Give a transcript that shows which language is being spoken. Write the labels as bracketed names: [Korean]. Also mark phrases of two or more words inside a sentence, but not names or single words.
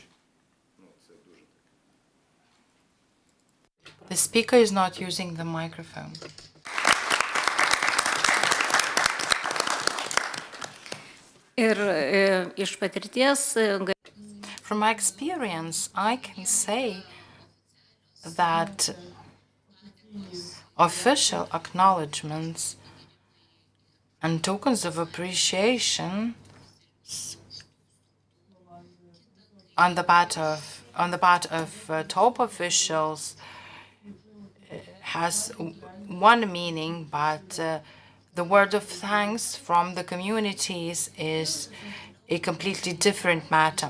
[Ukrainian] Це дуже таке. [English] The speaker is not using the microphone. [Lithuanian] Ir iš patirties [English] From my experience, I can say that official acknowledgements and tokens of appreciation on the part of top officials has one meaning, but the word of thanks from the communities is a completely different matter.